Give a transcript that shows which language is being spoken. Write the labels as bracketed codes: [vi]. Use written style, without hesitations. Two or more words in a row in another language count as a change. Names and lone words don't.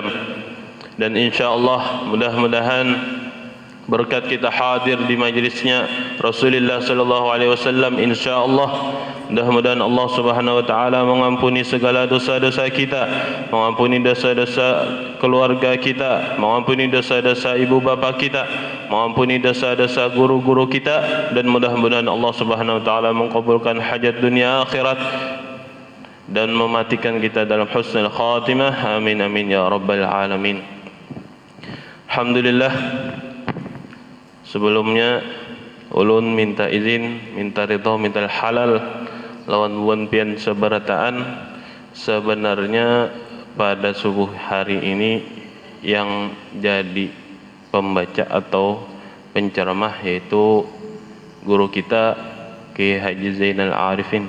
[id] Dan insyaallah mudah-mudahan berkat kita hadir di majlisnya Rasulullah [ar] صلى الله عليه وسلم, [id] insyaallah mudah-mudahan Allah [ar] سبحانه وتعالى [id] mengampuni segala dosa-dosa kita, mengampuni dosa-dosa keluarga kita, mengampuni dosa-dosa ibu bapa kita, mengampuni dosa-dosa guru-guru kita, dan mudah-mudahan Allah [ar] سبحانه وتعالى [id] mengabulkan hajat dunia akhirat dan mematikan kita dalam [ar] حسن الخاتمة. آمين آمين يا رب العالمين. [bjn] Alhamdulillah, sebelumnya ulun minta izin, minta ridha, minta halal lawan buan pian seberataan. [id] Sebenarnya pada subuh hari ini yang jadi pembaca atau penceramah yaitu guru kita Ki Haji Zainal Arifin.